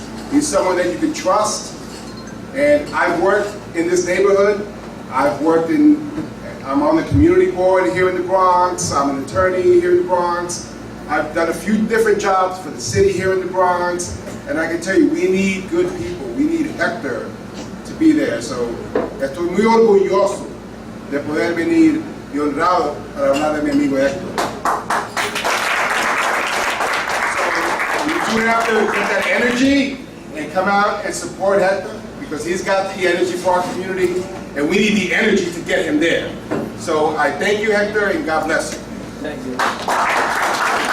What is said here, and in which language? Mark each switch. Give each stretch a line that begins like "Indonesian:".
English: He's someone that you can trust. And I've worked in this neighborhood. I'm on the community board here in the Bronx. I'm an attorney here in the Bronx. I've done a few different jobs for the city here in the Bronx. And I can tell you, we need good people. We need Hector to be there.
Spanish: So, estoy muy orgulloso de poder venir y honrado para hablar de mi amigo Hector.
English: So, you have to get that energy and come out and support Hector because he's got the energy for our community and we need the energy to get him there. So I thank you, Hector, and God bless you. Thank you.